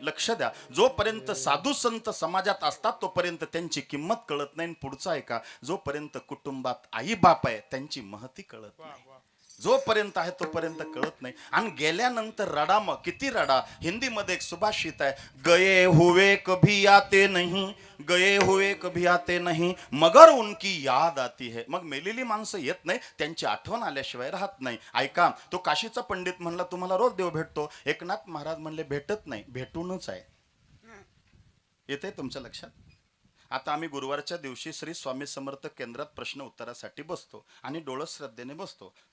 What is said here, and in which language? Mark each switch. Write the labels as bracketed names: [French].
[Marathi] लक्ष द्या, जोपर्यंत साधू संत समाजात असतात तोपर्यंत त्यांची किंमत कळत नाही. पुढचं आहे का, जोपर्यंत कुटुंबात आई बाप आहे त्यांची महती कळत नाही. जोपर्यंत आहे तोपर्यंत कळत नाही. आणि गेल्यानंतर रडा, मग किती रडा. हिंदीमध्ये एक सुभाषित आहे, [Hindi] गए हुए कभी आते नहीं, गए हुए कभी आते नहीं, मगर उनकी याद आती है. [Marathi] मग मेलेली माणसं येत नाही, त्यांची आठवण आल्याशिवाय राहत नाही. ऐका, तो काशीचा पंडित म्हणला तुम्हाला रोज देव भेटतो. एकनाथ महाराज म्हणले भेटत नाही, भेटूनच आहे. येते तुमच्या लक्षात? आता आम्ही गुरुवारच्या दिवशी श्री स्वामी समर्थ केंद्रात प्रश्न उत्तरासाठी बसतो आणि डोळं श्रद्धेने बसतो.